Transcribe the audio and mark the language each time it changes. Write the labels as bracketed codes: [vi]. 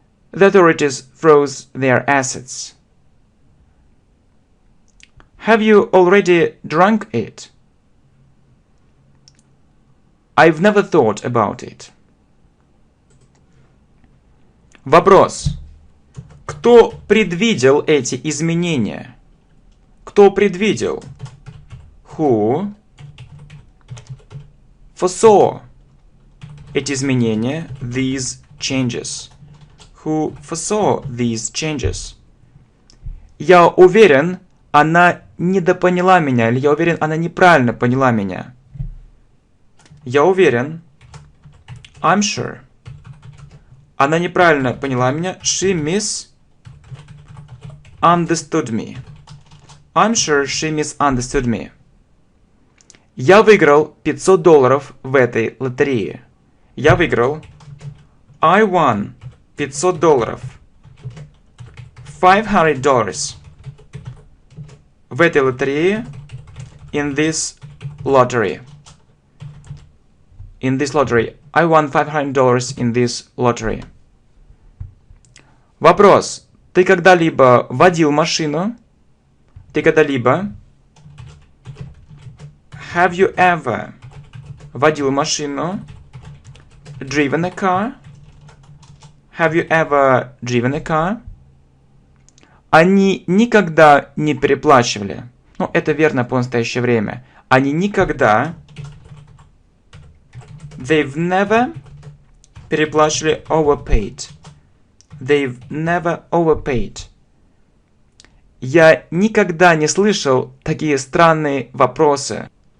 [en] The authorities froze their assets. Have you already drunk it? I've never thought about it. [ru] Вопрос. Кто предвидел эти изменения? Кто предвидел? [en] Who foresaw [ru] эти изменения? [en] These changes. Who foresaw these changes? [ru] Я уверен, она недопоняла меня, или я уверен, она неправильно поняла меня. Я уверен. [en] I'm sure. [ru] Она неправильно поняла меня. [en] She misunderstood me. I'm sure she misunderstood me. [ru] Я выиграл $500 в этой лотерее. Я выиграл. [en] I won $500. [ru] $500. В этой лотерее. [en] in this lottery. In this lottery. I won $500 in this lottery. [ru] Вопрос. Ты когда-либо водил машину? Ты когда-либо? [en] Have you ever [ru] водил машину? [en] Driven a car? Have you ever driven a car? [ru] Они никогда не переплачивали. Ну, это верно по настоящее время. Они никогда... [en] They've never [ru] переплачивали [en] overpaid. They've never overpaid. [ru] Я никогда не слышал такие странные вопросы.